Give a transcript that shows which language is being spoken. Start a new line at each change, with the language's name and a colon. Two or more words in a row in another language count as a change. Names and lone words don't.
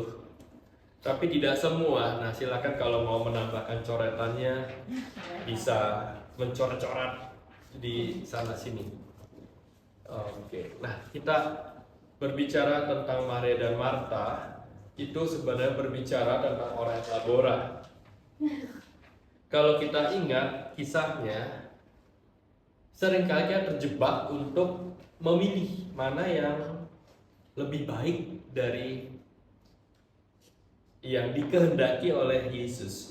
Indonesian: Tapi tidak semua. Nah, silakan kalau mau menambahkan coretannya bisa mencoret-coret di sana sini. Oke. Nah, kita berbicara tentang Maria dan Marta, itu sebenarnya berbicara tentang
Latin: ora et labora.
Indonesian: Kalau kita ingat kisahnya, seringkali kita terjebak untuk memilih mana yang lebih baik dari yang dikehendaki oleh Yesus.